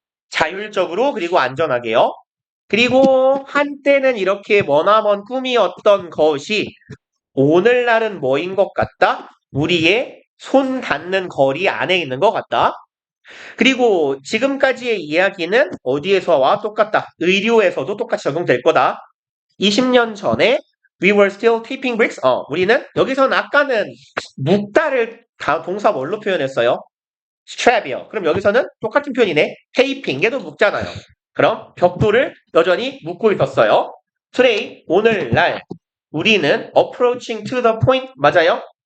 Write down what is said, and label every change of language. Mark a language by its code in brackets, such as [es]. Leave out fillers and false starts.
[ko] 자율적으로 그리고 안전하게요. 그리고 한때는 이렇게 머나먼 꿈이었던 것이 오늘날은 뭐인 것 같다? 우리의 손 닿는 거리 안에 있는 것 같다. 그리고 지금까지의 이야기는 어디에서와 똑같다. 의료에서도 똑같이 적용될 거다. 20년 전에 [en] we were still taping bricks. [ko] 우리는 여기서는 아까는 묶다를 다 동사 뭘로 표현했어요? strap이요. 그럼 여기서는 똑같은 표현이네. taping. 얘도 묶잖아요. 그럼 벽돌을 여전히 묶고 있었어요. [en] today, [ko] 오늘날 우리는 [en] approaching to the point 맞아요?